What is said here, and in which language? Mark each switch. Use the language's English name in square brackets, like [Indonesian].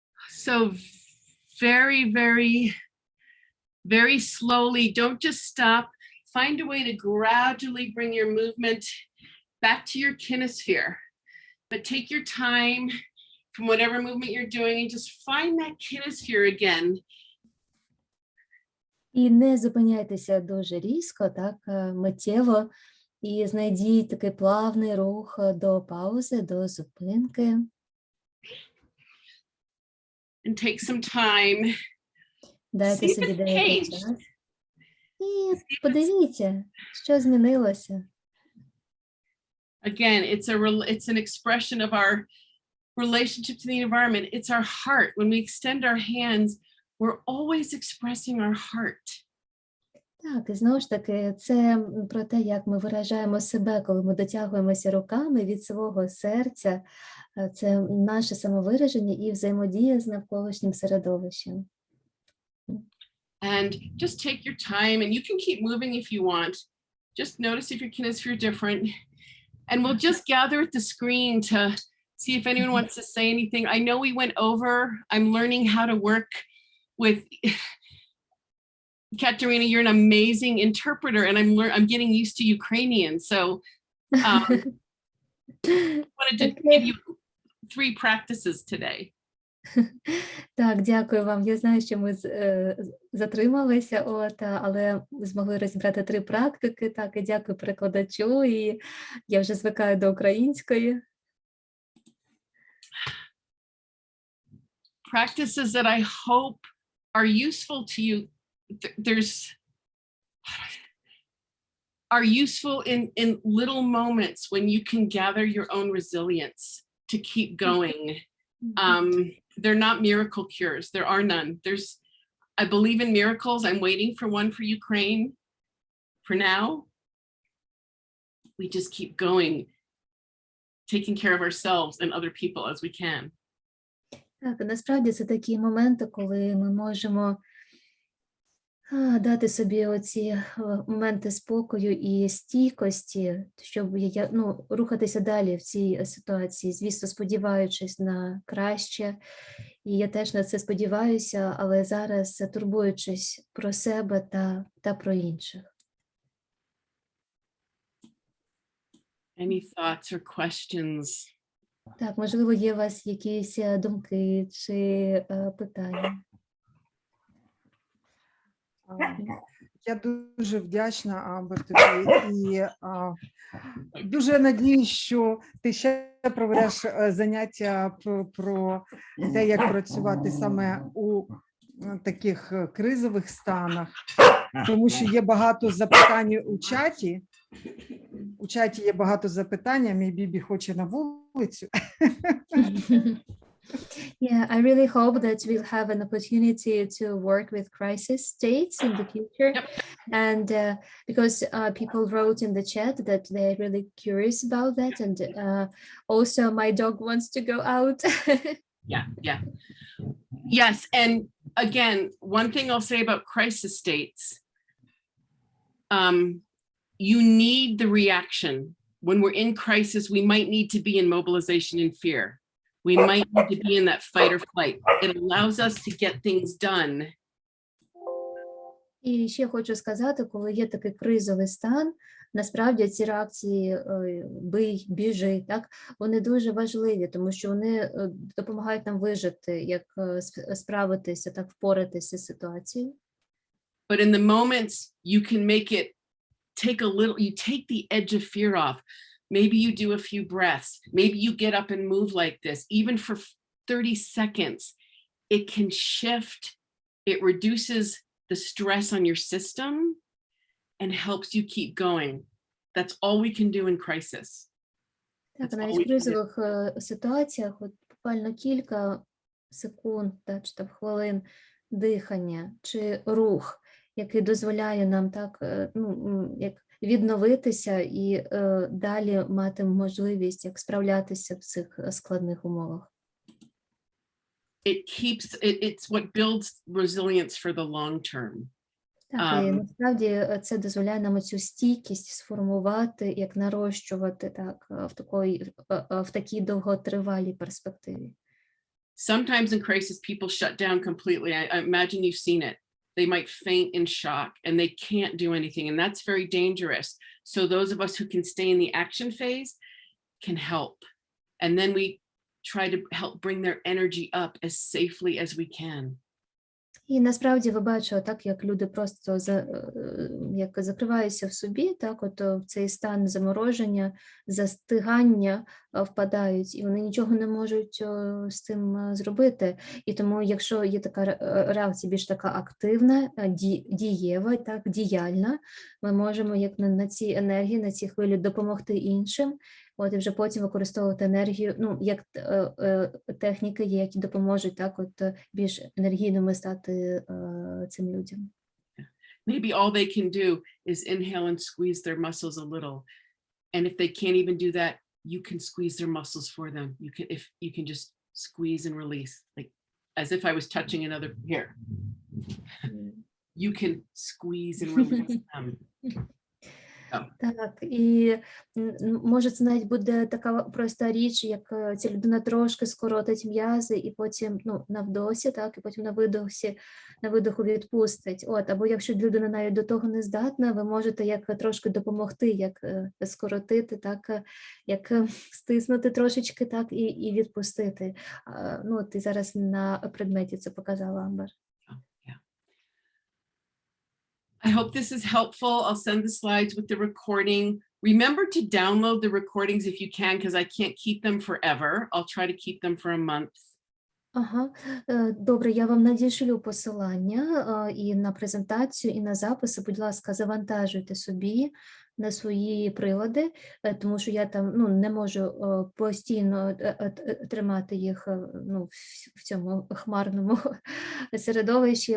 [English] So very, very, very slowly, don't just stop. Find a way to gradually bring your movement back to your kinesphere. But take your time from whatever movement you're doing and just find that kinesphere again. [Ukrainian] І не зупиняйтеся дуже різко, так, миттєво, і знайдіть такий плавний рух до паузи, до зупинки. [English] And take some time. [Ukrainian] Дайте [English] See if [Ukrainian] собі [English] it's [Ukrainian] деякий [English] changed. [Ukrainian] час. І подивіться, що змінилося. [English] Again, it's an expression of our relationship to the environment. It's our heart. When we extend our hands, we're always expressing our heart. [Ukrainian] Так, і знову ж таки, це про те, як ми виражаємо себе, коли ми дотягуємося руками від свого серця. Це наше самовираження і взаємодія з навколишнім середовищем. [English] And just take your time, and you can keep moving if you want. Just notice if your kinesphere is different. And we'll just gather at the screen to see if anyone wants to say anything. I know we went over. I'm learning how to work with Katerina. You're an amazing interpreter, and I'm getting used to Ukrainian. So I wanted to give you 3 practices today. [Ukrainian] Так, дякую вам. Я знаю, що ми затрималися, але змогли розібрати 3 практики. Так, і дякую перекладачу, і я вже звикаю до української. [English] Practices that I hope are useful to you. Are useful in little moments when you can gather your own resilience to keep going. They're not miracle cures. There are none. I believe in miracles. I'm waiting for one for Ukraine. For now, we just keep going, taking care of ourselves and other people as we can. [Ukrainian] Так, насправді це такі моменти, коли ми можемо дати собі оці моменти спокою і стійкості, щоб рухатися далі в цій ситуації, звісно, сподіваючись на краще. І я теж на це сподіваюся, але зараз турбуючись про себе та про інших. [English] Any thoughts or questions? [Ukrainian] Так, можливо, є у вас якісь думки чи питання? Я дуже вдячна, Амбер, тобі, і дуже надіюсь, що ти ще проведеш заняття про те, як працювати саме у таких кризових станах, тому що є багато запитань у чаті. У чаті є багато запитань, мій Бібі хоче на вулицю. [English] Yeah, I really hope that we'll have an opportunity to work with crisis states in the future. Yep. And because people wrote in the chat that they're really curious about that. And also my dog wants to go out. Yeah. Yes, and again, one thing I'll say about crisis states, you need the reaction. When we're in crisis, we might need to be in mobilization and fear. We might need to be in that fight or flight. It allows us to get things done. [Ukrainian] І ще хочу сказати, коли є такий кризовий стан, насправді ці реакції бий, біжи, так, вони дуже важливі, тому що вони допомагають нам вижити, як справитися, так, впоратися з ситуацією. [English] But in the moments, you can make it take a little, you take the edge of fear off. Maybe you do a few breaths. Maybe you get up and move like this. Even for 30 seconds, it can shift. It reduces the stress on your system and helps you keep going. That's all we can do in crisis. [Ukrainian] Так, [English] That's all [Ukrainian] навіть в [English] can do. [Ukrainian] кризових ситуаціях, от буквально кілька секунд, так, чи там хвилин дихання чи рух, який дозволяє нам так, як відновитися і далі мати можливість як справлятися в цих складних умовах. [English] It's what builds resilience for the long term. [Ukrainian] Так, і насправді це дозволяє нам цю стійкість сформувати, як нарощувати так, в такій довготривалій перспективі. [English] Sometimes in crisis, people shut down completely. I imagine you've seen it. They might faint in shock and they can't do anything. And that's very dangerous. So those of us who can stay in the action phase can help. And then we try to help bring their energy up as safely as we can. [Ukrainian] І насправді ви бачите, так, як люди просто як закриваються в собі, так, от в цей стан замороження, застигання впадають, і вони нічого не можуть з цим зробити. І тому, якщо є така реакція більш така активна, дієва, так, діяльна, ми можемо як на цій енергії, на цій хвилі допомогти іншим, от, і вже потім використовувати енергію, як техніки є, які допоможуть так, от, більш енергійними стати цим людям. [English] Maybe all they can do is inhale and squeeze their muscles a little. And if they can't even do that, you can squeeze their muscles for them. You can just squeeze and release, like as if I was touching another here. You can squeeze and release them. [Ukrainian] Так, і може це навіть буде така проста річ, як ця людина трошки скоротить м'язи і потім на вдосі, так, і потім на видоху відпустить. От, або якщо людина навіть до того не здатна, ви можете як трошки допомогти, як скоротити, так, як стиснути трошечки, так, і відпустити. Ти зараз на предметі це показала, Амбер. [English] I hope this is helpful. I'll send the slides with the recording. Remember to download the recordings if you can, because I can't keep them forever. I'll try to keep them for a month. [Ukrainian] Ага, добре, я вам надішлю посилання і на презентацію, і на записи. Будь ласка, завантажуйте собі на свої прилади, тому що я там не можу постійно тримати їх в цьому хмарному середовищі.